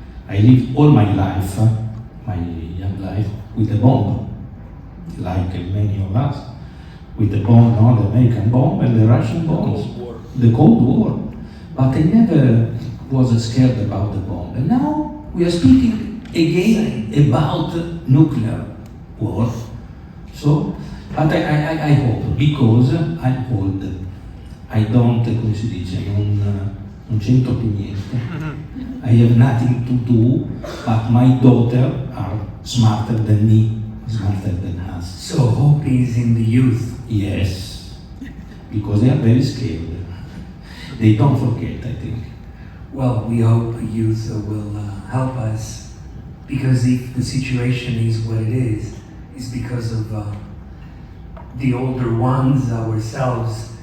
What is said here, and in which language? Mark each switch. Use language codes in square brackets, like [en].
[en] I lived all my life, my young life, with a bomb, like many of us, with the bomb, the American bomb and the Russian bombs, the Cold War. But I never was scared about the bomb. And now we are speaking again about nuclear war. So, but I hope, because I'm old, I don't, [it] come si dice, non c'entro più niente. [en] I have nothing to do, but my daughter are smarter than me, smarter than us. So hope is in the youth. Yes, because they are very scared. They don't forget, I think. Well, we hope youth will help us, because if the situation is what it is, it's because of the older ones, ourselves.